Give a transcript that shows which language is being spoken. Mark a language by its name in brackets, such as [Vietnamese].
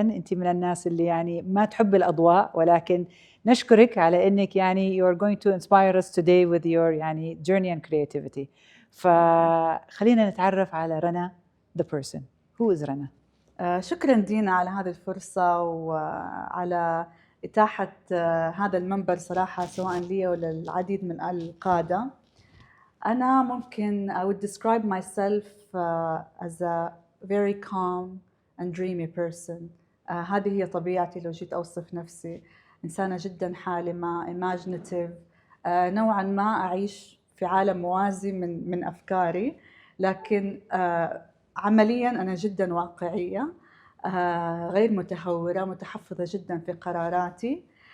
[Arabic] أنت من الناس اللي يعني ما تحب الأضواء، ولكن نشكرك على أنك يعني [English] you are going to inspire us today [Arabic] with your يعني [English] journey and creativity. [Arabic] فخلينا نتعرف على رنا [English] the person. Who is رنا؟ [Arabic] شكرا دينا على هذه الفرصة وعلى إتاحة هذا المنبر صراحة، سواء لي ولا العديد من القادة. أنا ممكن [English] I would describe myself as a very calm and dreamy person. [Arabic] هذه هي طبيعتي. لو جيت أوصف نفسي، إنسانة جدا حالمة، imaginative، نوعا ما أعيش في عالم موازي من أفكاري، لكن عمليا أنا جدا واقعية، غير متهورة، متحفظة جدا في قراراتي.